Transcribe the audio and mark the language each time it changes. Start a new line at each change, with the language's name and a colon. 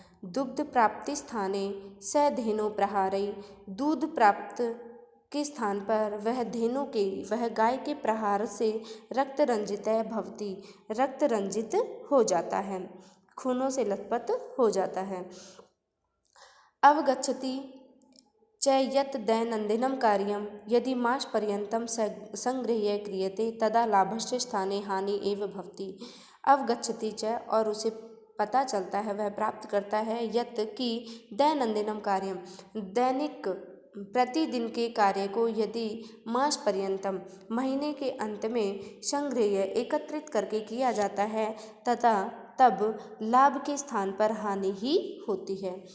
Sanskrit: दुग्ध प्राप्ति स्थाने स धेनो प्रहारै,
Hindi: दूध प्राप्त के स्थान पर वह धेनु के, वह गाय के प्रहार से
Sanskrit: रक्त रंजित भवति,
Hindi: रक्त रंजित हो जाता है, खूनों से लथपथ हो जाता है।
Sanskrit: अवगच्छति च यत् दैनंदिनं कार्यं यदि मास पर्यन्तं संगृह्य क्रियते तदा लाभस्य स्थाने हानि एव भवति। अवगच्छति च,
Hindi: और उसे पता चलता है, वह प्राप्त करता है,
Sanskrit: यत्
Hindi: कि
Sanskrit: दैनंदिनं कार्यम,
Hindi: दैनिक प्रतिदिन के कार्य को यदि
Sanskrit: मास पर्यंतम
Hindi: महीने के अंत में संग्रह एकत्रित करके किया जाता है, तथा तब लाभ के स्थान पर हानि ही होती है।